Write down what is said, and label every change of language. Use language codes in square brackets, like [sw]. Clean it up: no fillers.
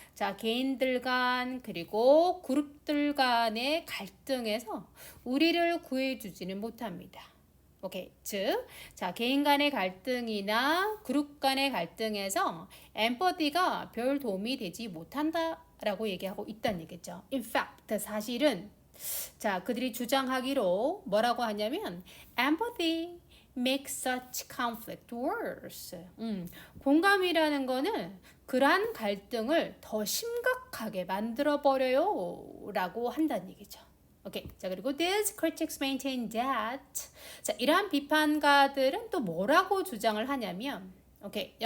[ko] 자, 개인들 간 그리고 그룹들 간의 갈등에서 우리를 구해주지는 못합니다. 오케이. 즉, 자, 개인 간의 갈등이나 그룹 간의 갈등에서 엠퍼티가 별 도움이 되지 못한다라고 얘기하고 있다는 얘기죠. [en] In fact, [ko] 사실은 자, 그들이 주장하기로 뭐라고 하냐면 [en] empathy makes such conflict worse. [ko] 공감이라는 거는 그러한 갈등을 더 심각하게 만들어 버려요 라고 한다는 얘기죠. 오케이. 자, 그리고 [en] these critics maintain that. [ko] 자, 이러한 비판가들은 또 뭐라고 주장을 하냐면 오케이.